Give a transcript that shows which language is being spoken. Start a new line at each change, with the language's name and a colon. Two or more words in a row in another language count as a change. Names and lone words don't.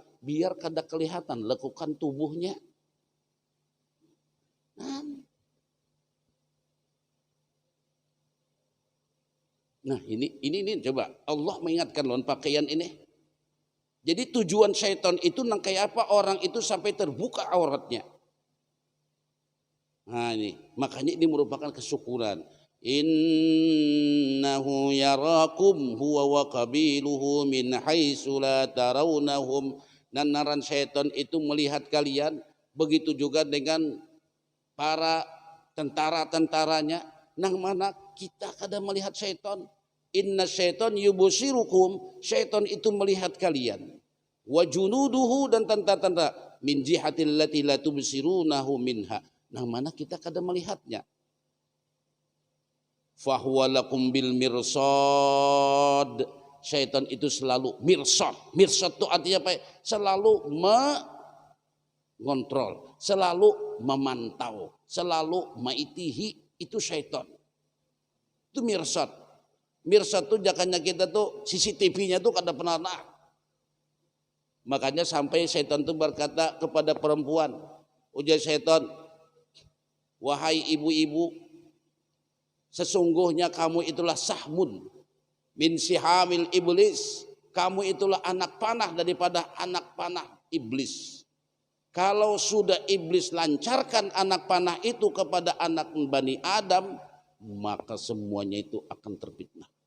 Banjar: Biar kada kelihatan lekukan tubuhnya. Nah ini coba Allah mengingatkan lawan pakaian ini. Jadi tujuan syaitan itu nang kayak apa orang itu sampai terbuka auratnya. Nah ini makanya ini merupakan kesyukuran.
Arabic: إنه يراكم هو وقبيله من حيث لا ترونهم.
Banjar: Dan naran syaitan itu melihat kalian, begitu juga dengan para tentara-tentaranya. Nang mana kita kadang melihat syaitan.
Arabic: إن الشيطان يبصركم,
Banjar: syaitan itu melihat kalian.
Arabic: وجنوده
Banjar: dan tentara-tentara
Arabic: من الجهة التي لا تبصرونه منها.
Banjar: Nang mana kita kadang melihatnya.
Arabic: فهو لكم بالمرصاد.
Banjar: Syaitan itu selalu mirsad. Mirsad itu artinya apa? Selalu mengontrol, selalu memantau, selalu maitihi, itu syaitan. Itu mirsad. Mirsad tuh jakanya kita tuh CCTV-nya tuh kada pernah. Makanya sampai syaitan tuh berkata kepada perempuan, ujar syaitan, wahai ibu-ibu, sesungguhnya kamu itulah
Arabic: سهم من سهام إبليس.
Banjar: Kamu itulah anak panah daripada anak panah iblis. Kalau sudah iblis lancarkan anak panah itu kepada anak Bani Adam, maka semuanya itu akan terfitnah.